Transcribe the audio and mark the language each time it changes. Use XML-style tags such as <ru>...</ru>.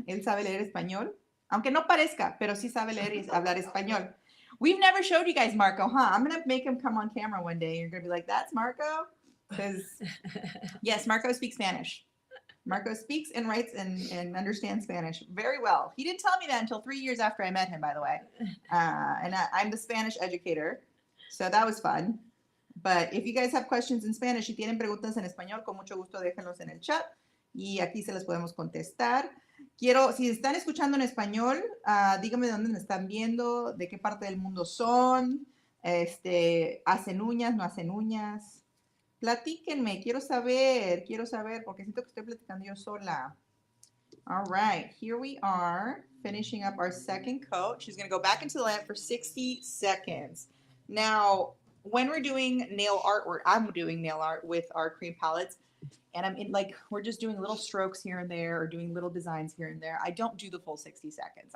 <es>Él sabe leer español, aunque no parezca, pero sí sabe leer y hablar español.</es> <en>We've never showed you guys Marco, huh? I'm going to make him come on camera one day. You're going to be like, that's Marco? Because, yes, Marco speaks Spanish. Marco speaks and writes and understands Spanish very well. He didn't tell me that until 3 years after I met him, by the way. And I'm the Spanish educator, so that was fun. But if you guys have questions in Spanish,</en> <es>si tienen preguntas en español, con mucho gusto déjenlos en el chat y aquí se las podemos contestar. Si están escuchando en español, díganme de dónde me están viendo, de qué parte del mundo son, hacen uñas, no hacen uñas. Platíquenme, quiero saber, porque siento que estoy platicando yo sola.</es> <en>All right, here we are, finishing up our second coat. She's going to go back into the lamp for 60 seconds. Now, when we're doing nail art, I'm doing nail art with our cream palettes, and we're just doing little strokes here and there or doing little designs here and there. I don't do the full 60 seconds.</en>